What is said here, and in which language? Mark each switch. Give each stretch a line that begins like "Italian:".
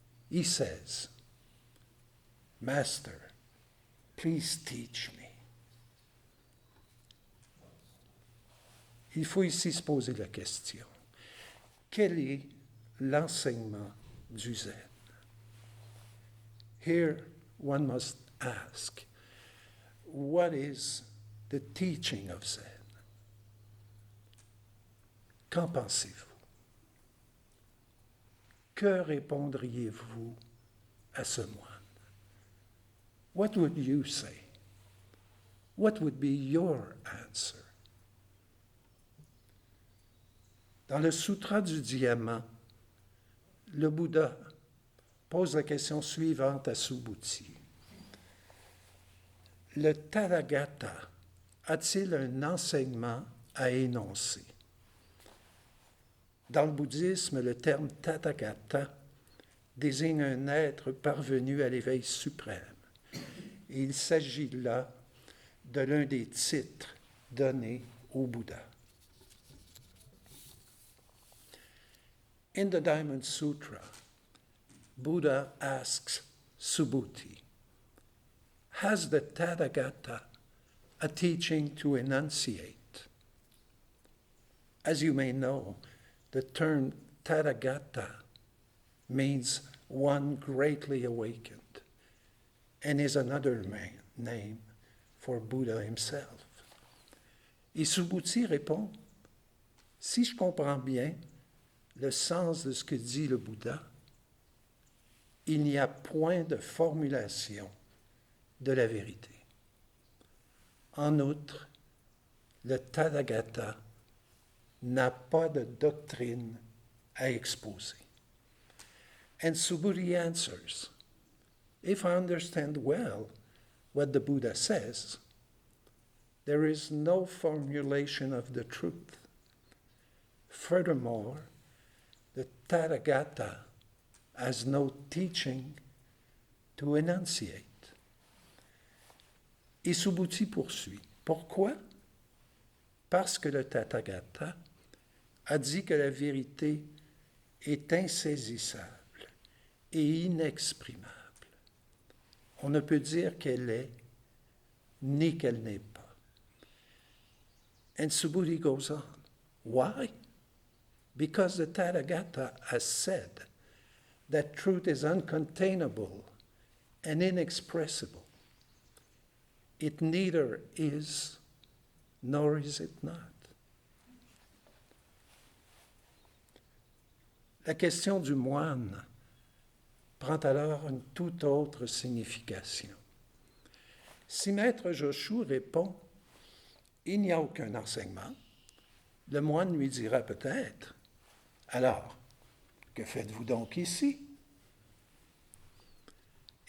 English: He says, Master, please teach me.
French: Il faut ici se poser la question. Quel est l'enseignement du Zen?
English: Here one must ask, what is the teaching of Zen?
French: Qu'en pensez-vous? Que répondriez-vous à ce moine?
English: What would you say? What would be your answer?
French: Dans le Sutra du Diamant, le Bouddha pose la question suivante à Subhuti. Le Tathagata a-t-il un enseignement à énoncer? Dans le bouddhisme, le terme Tathagata désigne un être parvenu à l'éveil suprême. Et il s'agit là de l'un des titres donnés au Bouddha.
English: In the Diamond Sutra, Buddha asks Subhuti, has the Tathagata a teaching to enunciate? As you may know, the term Tathagata means one greatly awakened and is another name for Buddha himself.
French: Et Subhuti répond, si je comprends bien, le sens de ce que dit le Bouddha, il n'y a point de formulation de la vérité. En outre, le Tathagata n'a pas de doctrine à exposer.
English: And Subhuti answers, if I understand well what the Buddha says, there is no formulation of the truth. Furthermore, the Tathagata has no teaching to enunciate.
French: Et Subhuti poursuit. Pourquoi? Parce que le Tathagata a dit que la vérité est insaisissable et inexprimable. On ne peut dire qu'elle est ni qu'elle n'est pas.
English: And Subhuti goes on. Why? Because the Tathagata has said that truth is uncontainable and inexpressible. It neither is nor is it not.
French: La question du moine prend alors une toute autre signification. Si Maître Joshu répond « Il n'y a aucun enseignement », le moine lui dira peut-être « Alors, que faites-vous donc ici ?»